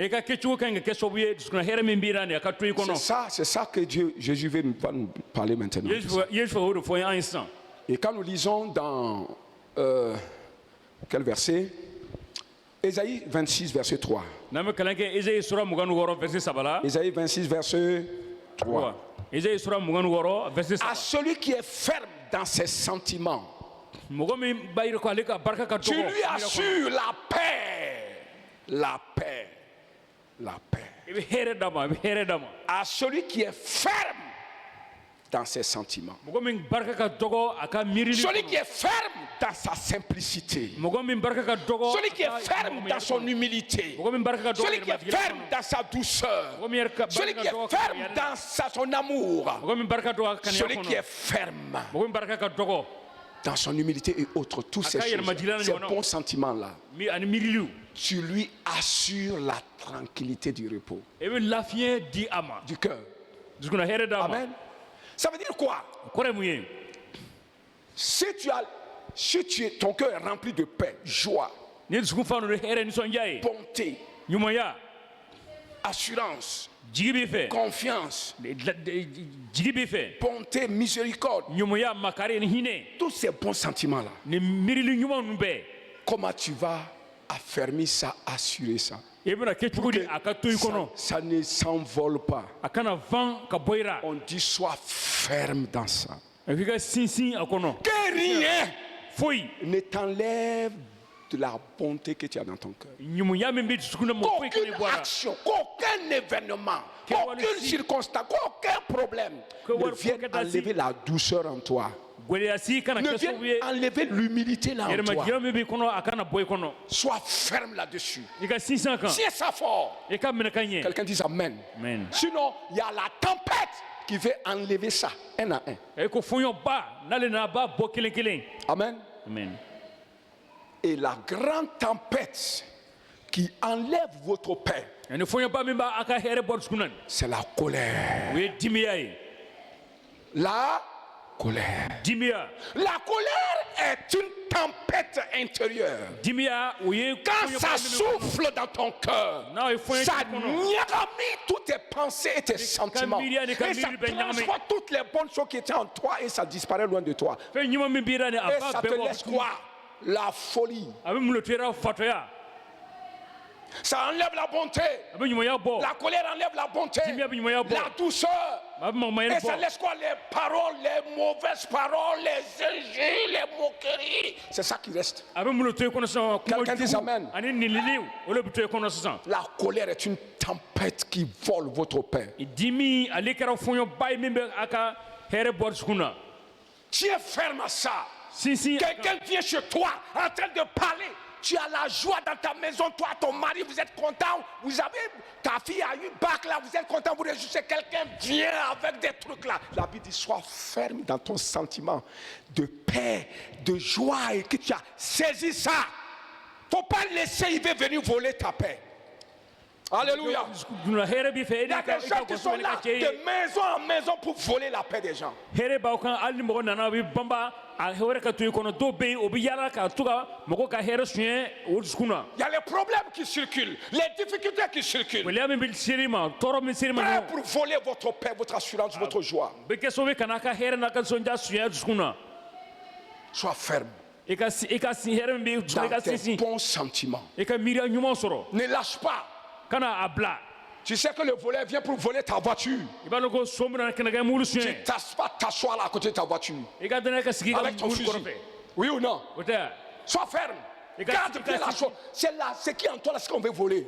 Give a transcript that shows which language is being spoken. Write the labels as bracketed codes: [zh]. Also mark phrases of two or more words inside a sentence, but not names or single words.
[fr] C'est ça que Jésus va nous parler maintenant. Et quand nous lisons dans quel verset? Ésaïe 26, verset 3. Ésaïe 26, verset 3. [bm] Isaïe sura mugan wɔɔrɔ verset [fr] À 3. celui qui est ferme dans ses sentiments, [bm] Mɔgɔ min b'a yira ko ale ka barika ka [fr] tu [bm] dɔgɔ. [fr] lui assures la paix. La paix. La paix. [bm] I bɛ hɛrɛ d'a ma, i bɛ hɛrɛ d'a ma. [fr] À celui qui est ferme dans ses sentiments. [bm] Mɔgɔ min barika ka dɔgɔ a ka miirili [fr] Celui [bm] kɔnɔ. [fr] qui est ferme dans sa simplicité. [bm] Mɔgɔ min barika ka dɔgɔ. [fr] Celui qui est ferme dans son humilité. [bm] Mɔgɔ min barika ka dɔgɔ [fr] Celui qui est ferme dans sa douceur. [bm] Mɔgɔ min yɛrɛ [fr] Celui qui est ferme dans son amour. [bm] Mɔgɔ min barika dɔgɔ a ka [fr] Celui [bm] kɛnɛya [fr] qui est [bm] kɔnɔ. [fr] ferme [bm] Mɔgɔ min barika ka dɔgɔ [fr] dans son humilité et autres, tous ces [bm] Aka [fr] choses, [bm] yɛlɛmajilana [fr] ces [bm] ɲɔgɔnnaw. [fr] bons sentiments-là, [bm] ani miiriliw. [fr] tu lui assures la tranquillité du repos, [bm] I bɛ lafiɲɛ di a ma. [fr] du cœur. [bm] Dusukun hɛrɛ d'a ma. [fr] Amen. Ça veut dire quoi? [bm] O kɔrɔ ye mun ye? [fr] Si ton cœur est rempli de paix, joie, [bm] Ni dusukun fa n'o ye hɛrɛ nisɔndiya ye. [fr] bonté, [bm] Ɲumanya, [fr] assurance, [bm] jigi b'i fɛ. [fr] confiance, [bm] Jigi b'i fɛ. [fr] bonté, miséricorde, [bm] Ɲumanya, makari ni hinɛ. [fr] tous ces bons sentiments-là, [bm] Ni miirili ɲuman ninnu bɛɛ. [fr] comment tu vas affermir ça, assurer ça? [bm] I bɛna kɛ cogo di a ka to i kɔnɔ? [fr] Ça ne s'envole pas. [bm] A kana van ka bɔ i ra. [fr] On dit sois ferme dans ça. [bm] A f'i ka sinsin a kɔnɔ. [fr] Que rien [bm] Foyi. [fr] ne t'enlève de la bonté que tu as dans ton cœur. [bm] Ɲumuya min bɛ dusukun na mɔgɔ foyi kana i [fr] Qu'aucune [bm] bɔ a ra. [fr] action, qu'aucun événement, qu'aucune circonstance, qu'aucun problème ne vienne enlever la douceur en toi. [bm] Gɛlɛyasi kana [fr] Ne [bm] kɛ sababu ye. [fr] vienne enlever l'humilité là en toi. [bm] Yɛrɛmajira min b'i kɔnɔ a kana bɔ i kɔnɔ. [fr] Sois ferme là-dessus. [bm] I ka sinsin a kan. [fr] Tiens ça fort. [bm] I ka minɛ ka ɲɛ. [fr] Quelqu'un dit Amen. Amen. Sinon, il y a la tempête qui veut enlever ça, un à un. [bm] E ko fɔɲɔba n'ale nana a b'a bɔ kelen kelen. Amen. Amen. [fr] Et la grande tempête qui enlève votre paix, [bm] Ani fɔɲɔba min b'a ka hɛrɛ bɔ dusukun na nin. [fr] c'est la colère. [bm] O ye dimiya ye. [fr] La colère. [bm] Dimiya. [fr] La colère est une tempête intérieure. [bm] Dimiya o ye [fr] Quand [bm] fɔɲɔba [fr] ça [bm] min bɛ- [fr] souffle dans ton cœur, [bm] N'a ye fɔɲɔ [fr] ça [bm] k'i kɔnɔ. [fr] niagamie toutes tes pensées et tes sentiments. [bm] miiriya ni ka [fr] Et ça [bm] miiri bɛ ɲagami. [fr] transforme toutes les bonnes choses qui étaient en toi et ça disparaît loin de toi. [bm] Fɛn ɲuman min b'i ra nin a [fr] Et [bm] b'a [fr] ça te [bm] bɛɛ bɔ [fr] laisse [bm] dusukun. [fr] quoi? La folie. [bm] A bɛ mun le to i ra fatɔya. [fr] Ça enlève la bonté. [bm] A bɛ ɲumanya bɔ. [fr] La colère enlève la bonté. [bm] Dimiya bɛ ɲumanya bɔ. [fr] La douceur. [bm] A bɛ mamayɛlɛ [fr] Et ça [bm] bɔ. [fr] laisse quoi? Les paroles, les mauvaises paroles, les injures, les moqueries. C'est ça qui reste. [bm] A bɛ mun le to i kɔnɔ sisan kuma [fr] Quelqu'un dit amen. [bm] jugu ani nililiw o le bɛ to i kɔnɔ sisan. [fr] La colère est une tempête qui vole votre paix. [bm] Dimi ale kɛra fɔɲɔba ye min bɛ a ka hɛrɛ bɔ dusukun na. [fr] Tu es ferme à ça. [bm] Sinsin. [fr] Quelqu'un vient chez toi en train de parler. Tu as la joie dans ta maison, toi, ton mari, vous êtes content. Vous avez, ta fille a eu bac là, vous êtes content, vous réjouissez. Quelqu'un vient avec des trucs là. La Bible dit, sois ferme dans ton sentiment de paix, de joie et que tu as saisi ça. Faut pas laisser, il veut venir voler ta paix. Alléluia. [bm] Duna hɛrɛ b'i fɛ e [fr] Il y a [bm] de ka [fr] des [bm] i [fr] gens [bm] ka [fr] qui [bm] gɔsɔli [fr] sont [bm] ka [fr] là [bm] cɛ ye. [fr] de maison en maison pour voler la paix des gens. [bm] Hɛrɛ b'aw kan hali ni mɔgɔ nana a bɛ banba a hɛrɛ ka to i kɔnɔ dɔw bɛ yen o bɛ yaala ka to ka mɔgɔw ka hɛrɛ suɲɛ o dusukun na. [fr] Il y a les problèmes qui circulent, les difficultés qui circulent. [bm] Gɛlɛya min bɛ seri ma tɔɔrɔ min seri ma [fr] Prêt [bm] nin [fr] pour voler votre paix, votre assurance, votre joie. [bm] bɛ kɛ sababu ye ka n'a ka hɛrɛ n'a ka nisɔndiya suɲɛ dusukun na. [fr] Sois ferme [bm] I ka hɛrɛ min bɛ dusukun na i ka [fr] dans tes [bm] sinsin [fr] bons sentiments. [bm] i ka miiriya ɲuman sɔrɔ [fr] Ne lâche pas. [bm] kana a bila. [fr] Tu sais que le voleur vient pour voler ta voiture. [bm] I b'a dɔn ko so min na kɛnɛ kɛ mulu [fr] Tu [bm] suɲɛ [fr] ne tasses pas t'asseoir là à côté de ta voiture. [bm] i ka danaya ka sigi i ka [fr] Avec ton [bm] mulu [fr] fusil. [bm] kɔrɔfɛ [fr] Oui ou non? [bm] o tɛ [fr] Sois ferme. Et quand Garde tu bien la casses- chose. C'est là, c'est qui en toi là ce qu'on veut voler.